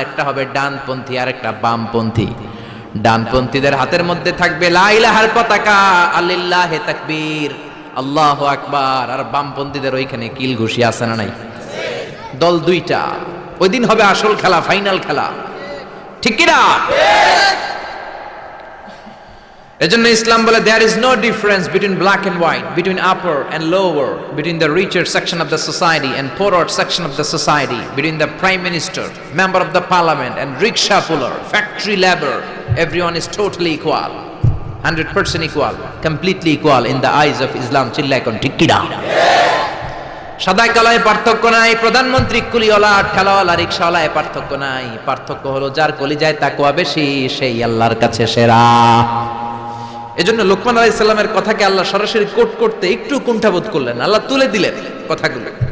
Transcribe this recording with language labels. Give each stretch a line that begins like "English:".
Bangla: একটা হবে ডানপন্থী আর একটা বামপন্থী। ডানপন্থীদের হাতের মধ্যে থাকবে লা ইলাহার পতাকা, আলিল্লাহে তাকবীর, আল্লাহু আকবার। আর বামপন্থীদের ওইখানে কিল ঘুষি আছে না নাই? দল দুইটা। ওই দিন হবে আসল খেলা, ফাইনাল খেলা, ঠিক কি না? এজন্য ইসলাম বলে
English: there is no difference between black and white, between upper and lower, between the richer section of the society and poorer section of the society, between the prime minister, member of the parliament and rickshaw puller, factory labor. Everyone is totally equal, 100% equal, completely equal in the eyes of Islam.
Bangla: চিল্লায় কোন, ঠিক কি না? সাদায় কালায় পার্থক্য নাই, প্রধানমন্ত্রী কুলিওয়ালা ঠেলাওয়ালা রিকশাওয়ালায় পার্থক্য নাই। পার্থক্য হলো যার কলিজায় তাকওয়া বেশি সেই আল্লাহর কাছে সেরা। এজন্য লোকমান আলাইহিস সালামের কথাকে আল্লাহ সরাসরি কোট করতে একটু কুণ্ঠাবোধ করলেন, আল্লাহ তুলে দিলেন কথাগুলো।